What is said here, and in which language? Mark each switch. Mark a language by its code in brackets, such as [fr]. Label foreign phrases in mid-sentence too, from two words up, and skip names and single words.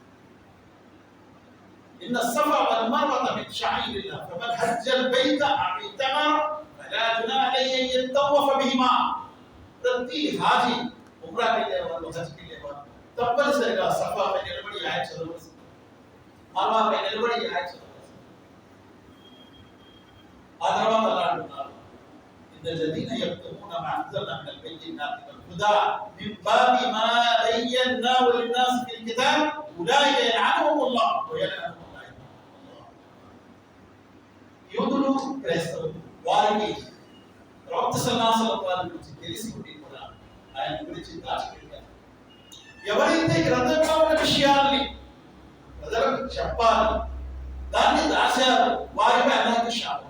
[ar] إن الصفا والمروة من شعائر الله فمن حج البيت أو اعتمر فلا جناح عليه أن يطوف بهما. [te] ప్రతి హాజీ ఉమ్రాకి వెళ్ళేవాళ్ళు, హజ్కి వెళ్ళేవాళ్ళు తప్పనిసరిగా సఫాపై నిలబడి ఆయత్ చదవవలసింది, మర్వాపై నిలబడి ఆయత్ చదవవలసింది. ఆ తర్వాత అలా అంటున్నారు, [ar] الذين يكتمون ما أنزلنا من البينات والهدى من بعد ما بيناه للناس في الكتاب أولئك يلعنهم الله ويلعنهم الملائكة. [te] యూదులు క్రైస్తవులు వారికి ప్రవక్త [ar] صلى الله عليه وسلم [te] గురించి తెలిసి ఉండి కూడా ఆయన గురించి దాచిపెట్టారు. ఎవరైతే గ్రంథంలో ఉన్న విషయాల్ని ప్రజలకు చెప్పాలి, దాన్ని దాచారు, వారిపై అల్లాహ్కి శాపం.